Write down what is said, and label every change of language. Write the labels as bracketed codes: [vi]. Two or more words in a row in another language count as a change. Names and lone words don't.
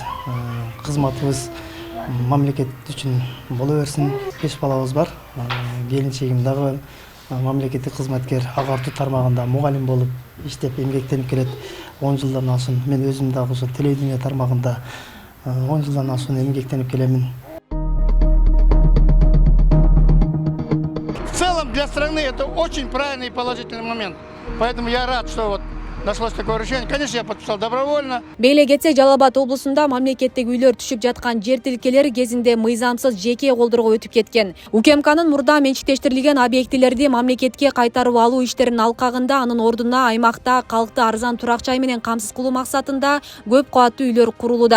[ky] Кызматыбыз мамлекет үчүн боло берсин. 5 балабыз бар. Келинчегим дагы мамлекеттик кызматкер, агартуу тармагында мугалим болуп иштеп эмгектенип келет. 10 жылдан ашын. Мен өзүм дагы ошо телевидение тармагында 10 жылдан ашын эмгектенип келемин. [ru] В целом для страны это очень правильный и положительный момент. Поэтому я рад, что вот нашлось такое решение. Конечно, я подписал добровольно. [ky] Бейле кетсек, Жалал Абад облусунда мамлекеттик үйлөр түшүп жаткан жер тилкелери кезинде мыйзамсыз жеке колдорго өтүп кеткен. УКМКнын мурда менчиктештирилген объектилерди мамлекетке кайтарып алуу иштеринин алкагында анын ордуна аймакта калкты арзан турак жай менен камсыз кылуу максатында көп кабаттуу үйлөр курулууда.